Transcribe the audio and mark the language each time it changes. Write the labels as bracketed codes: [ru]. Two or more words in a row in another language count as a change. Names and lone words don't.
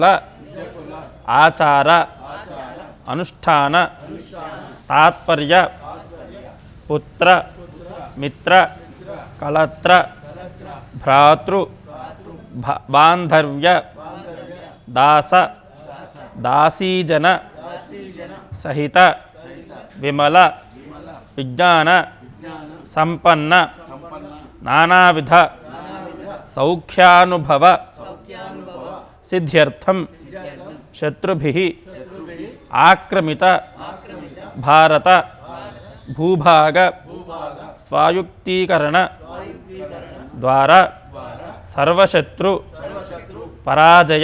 [sa] आचार अनुष्ठान तात्पर्य पुत्र मित्र कलत्र भ्रातृ बांधव्य दास दासीजन सहित विमल विज्ञान संपन्न నానావిధ సౌఖ్యానుభవ సిద్ధ్యర్థం శత్రుభిః ఆక్రమిత భారత భూభాగ స్వాయుక్తీకరణ ద్వారా సర్వశత్రు పరాజయ